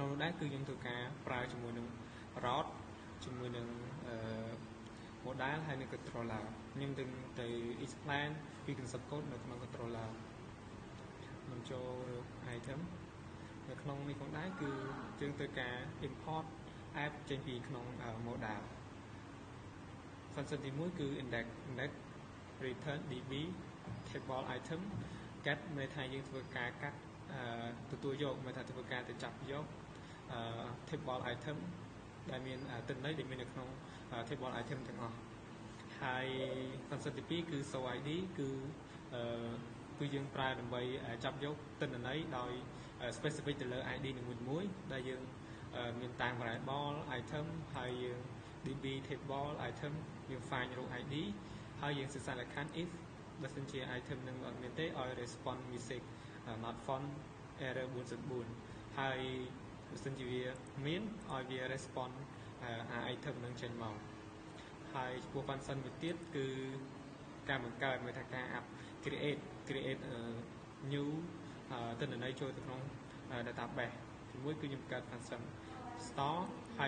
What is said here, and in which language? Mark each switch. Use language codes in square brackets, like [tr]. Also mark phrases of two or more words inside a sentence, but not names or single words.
[km] នោះដែរគឺយើងធ្វើការប្រើជាមួយនឹង route ជាមួយនឹងmodel ហើយនឹង controller ខ្ញុំទៅ explain ពី [en] concept code [km] នៅក្នុង controller ខ្ញុំចូល item នៅក្នុងនេះផងដែរគឺយើងត្រូវការ [en] import app [km] ចេញពីក្នុង model function ទី1គឺ index [en] return db table item get [km] មានថាយើងធ្វើការកាត់ទទួលយកមានថាធ្វើការទៅចាប់យក [en] table item [km] ដែលមានទិន្នន័យដែលមាននៅក្នុង [en] table item [km] ទាំងអស់ហើយ function ទី2គឺ [en] show id [km] គឺយើងប្រើដើម្បីចាប់យកទិ ន្នន័យដោយ specific ទៅលើ id នីមួយៗដែលយើងមានតាម [en] variable item [km] ហើយយើង [en] db table item [km] យើង [en] find row id [km] ហើយយើងសិក្សាលក្ខខណ្ឌ if បើសិនជា item នឹង អត់មានទេឲ្យ [en] response message not found error 404 [km] ហើយបើសិនជាវាមានឲ្យវា [en] response item [km] នឹងចេញមកហើយចំពោះ function មួយ ទៀតគឺការបង្កើតមានថាការ [en] create new [km] ទិន្នន័យចូលទៅក្នុង database ជាមួយគឺខ្ញុំបង្កើត [en] function store [km] ហើយ